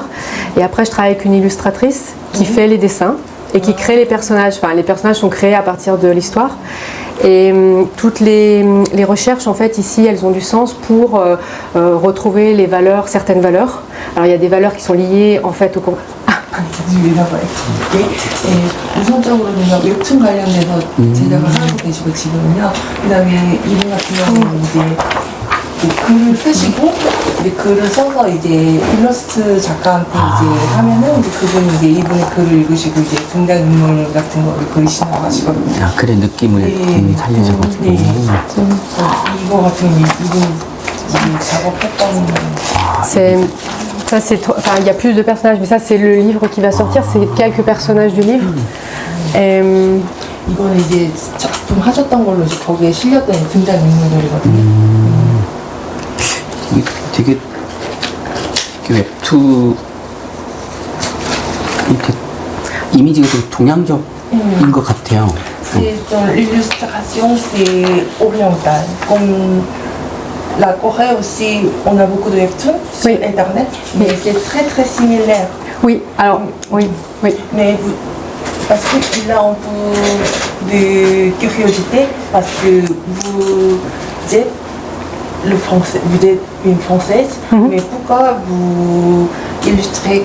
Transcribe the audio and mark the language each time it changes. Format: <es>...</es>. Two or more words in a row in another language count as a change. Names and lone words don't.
<fr>Et après je travaille avec une illustratrice qui fait les dessins et qui crée les personnages. Enfin les personnages sont créés à partir de l'histoire. Et toutes les recherches en fait ici elles ont du sens pour retrouver les valeurs, certaines valeurs. Alors il y a des valeurs qui sont liées en fait au</fr> <ko>우선적으로는 웹툰 관련돼서 제작을 하고 계시고 지금은요. 그다음에 이분 같은 경우는 이제 글을 쓰시고 이제 글을 써서 이제 일러스트 작가한테 이제 하면은 이제 그분이 이제 이분의 글을 읽으시고 이제 등장인물 같은 거를 그리시는 하시거든요. 아, 그래 느낌을 살려줘가지고. 이거 같은 경우 이분 작업했던</ko> <fr>Ça c'est, enfin il y a plus de personnages, mais ça c'est le livre qui va sortir, c'est quelques personnages du livre.</fr> <ko>이거는 이제 작품 하셨던 걸로 이제 거기에 실렸던 등장 인물들이거든요. 이게 되게 웹툰 이렇게 이미지가 되게 동양적인 것 같아요.</ko> <fr>C'est dans l'illustration, c'est oriental. Comme la Corée aussi, on a beaucoup de webtoons sur Internet, mais c'est très très similaire. Oui, alors, oui. Mais parce qu'il a un peu de curiosité, parce que vous êtes vous êtes une Française, mais pourquoi vous illustrez</fr>